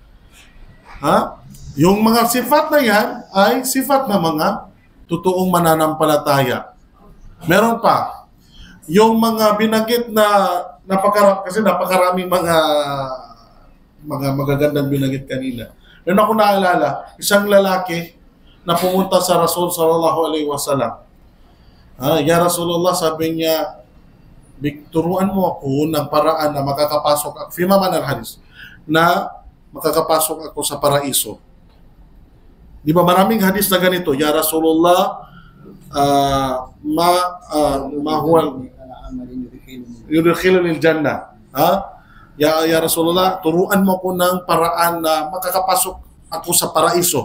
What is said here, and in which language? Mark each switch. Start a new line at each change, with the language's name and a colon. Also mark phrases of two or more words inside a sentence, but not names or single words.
Filipino: Yung mga sifat na yan ay sifat na mga totoong mananampalataya. Meron pa. Yung mga binanggit na kasi napakaraming mga magagandang binanggit kanina. Meron ako naalala, isang lalaki na pumunta sa Rasul
Arabic: صلى الله عليه وسلم. يا رسول الله,
Filipino: sabi niya, turuan mo ako ng paraan na makakapasok ako,
Arabic: فيما معنى الحديث,
Filipino: na makakapasok ako sa paraiso. Di ba maraming hadis na ganito,
Arabic: يا رسول الله ما هو يدخل الجنة. يا رسول الله,
Filipino: turuan mo ko ng paraan na makakapasok ako sa paraiso.